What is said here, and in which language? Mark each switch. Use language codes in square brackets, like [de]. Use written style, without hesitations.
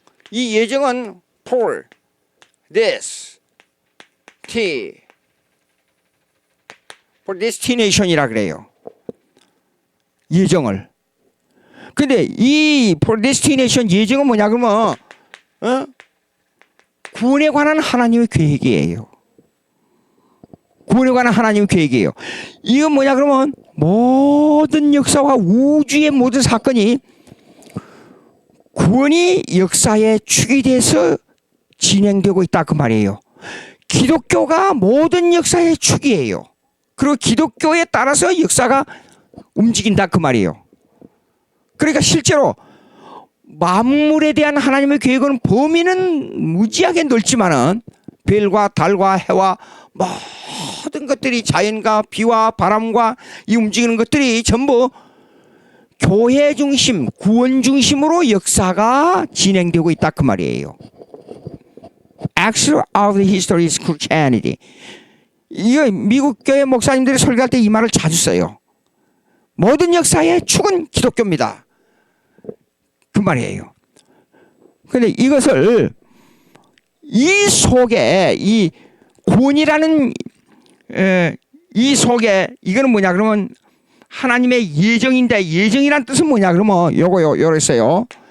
[ko] 이 예정은 [en] for this t for destination [ko] 이라 그래요. 예정을. 근데 이 [en] for destination [ko] 예정은 뭐냐 그러면 구원에 관한 하나님의 계획이에요. 구원에 관한 하나님의 계획이에요. 이건 뭐냐 그러면 모든 역사와 우주의 모든 사건이 구원이 역사의 축이 돼서 진행되고 있다 그 말이에요. 기독교가 모든 역사의 축이에요. 그리고 기독교에 따라서 역사가 움직인다 그 말이에요. 그러니까 실제로 만물에 대한 하나님의 계획은 범위는 무지하게 넓지만은 별과 달과 해와 모든 것들이 자연과 비와 바람과 이 움직이는 것들이 전부 교회 중심, 구원 중심으로 역사가 진행되고 있다 그 말이에요. [en] Axis of the history is Christianity. [ko] 이거 미국 교회 목사님들이 설교할 때 이 말을 자주 써요. 모든 역사의 축은 기독교입니다. 그 말이에요. 그런데 이것을 이 속에 이 구원이라는 이 속에 이거는 뭐냐 그러면 하나님의 예정인데 예정이란 뜻은 뭐냐 그러면 요거요 요랬어요.